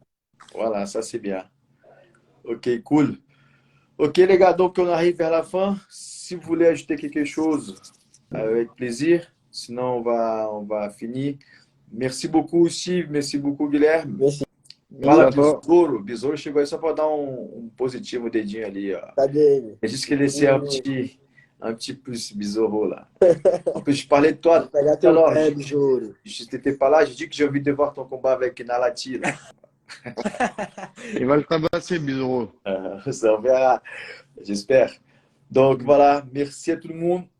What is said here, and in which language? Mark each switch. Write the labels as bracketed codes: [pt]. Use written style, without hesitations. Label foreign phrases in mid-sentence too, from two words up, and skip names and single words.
[fr] voilà, ça c'est bien. Ok, cool. Ok, les gars, donc on arrive vers la fin. Si vous voulez ajouter quelque chose, avec plaisir. Sinon, on va finir. Merci beaucoup aussi. Merci beaucoup, Guilherme. Merci. Merci [pt] Fala, [fr] à toi. [pt] Besouro. Besouro chegou aí só para dar um positivo dedinho ali, ó. Cadê Eu disse que ele ia [fr] un petit plus Besouro là. En plus, je parlais de [pt] Vou [fr] toi [pt] pegar [fr] tout à [pt] teu [fr] l'heure. [pt] pé, besouro. [fr] Je n'étais pas là. J'ai dit que j'ai envie de voir ton combat avec Nalati, là. Il va le tabasser, Bizarro. Ça, on verra. J'espère. Donc voilà, merci à tout le monde.